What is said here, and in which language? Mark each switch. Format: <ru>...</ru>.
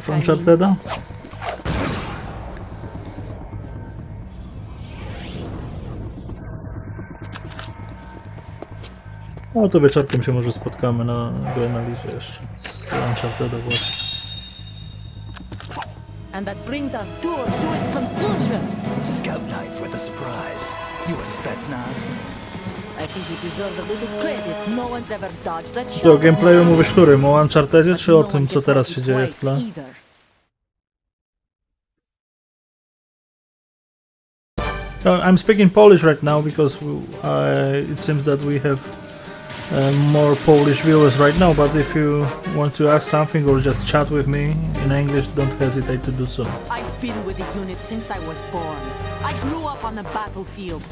<pl>W Uncharted'a? No to wieczorkiem się może spotkamy na Granalizie jeszcze z Uncharted'a właśnie.</pl> <en>And that brings our tour to its conclusion. Scout knife with a surprise. You a Spetsnaz? I think you deserve a little credit. No one's ever dodged that shot.</en> <pl>To o gameplayu mówisz którym? O Unchartedzie czy o tym, co teraz się dzieje w tle?</pl> <en>I'm speaking Polish right now because it seems that we have more Polish viewers right now, but if you want to ask something or just chat with me in English, don't hesitate to do so. I've been with the unit since I was born. I grew up on the battlefield.</en>